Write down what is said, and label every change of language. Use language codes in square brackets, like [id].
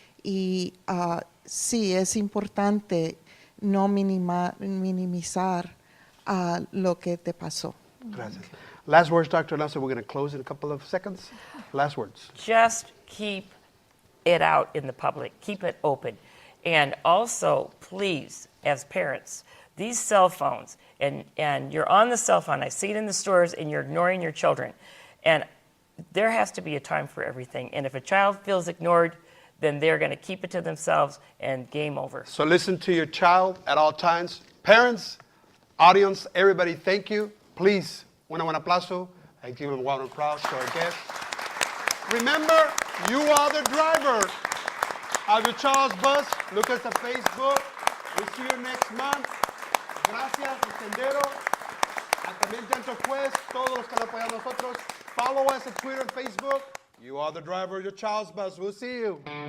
[es] Y sí, es importante no minimizar lo que te pasó. Gracias. [en] Last words, Dr. Lasso. We're going to close in a couple of seconds. Last words. Just keep it out in the public. Keep it open. And also, please, as parents, these cell phones, and you're on the cell phone, I see it in the stores, and you're ignoring your children. And there has to be a time for everything. And if a child feels ignored, then they're going to keep it to themselves, and game over. So listen to your child at all times. Parents, audience, everybody, thank you. Please, [es] un aplauso. [en] I give them a round of applause to our guests. Remember, you are the driver of your child's bus. Look at the Facebook. We'll see you next month. [es] Gracias, [en] Sendero. [es] También Nyquist, todos los que nos apoyan a nosotros. [en] Follow us on Twitter and Facebook. You are the driver of your child's bus. We'll see you.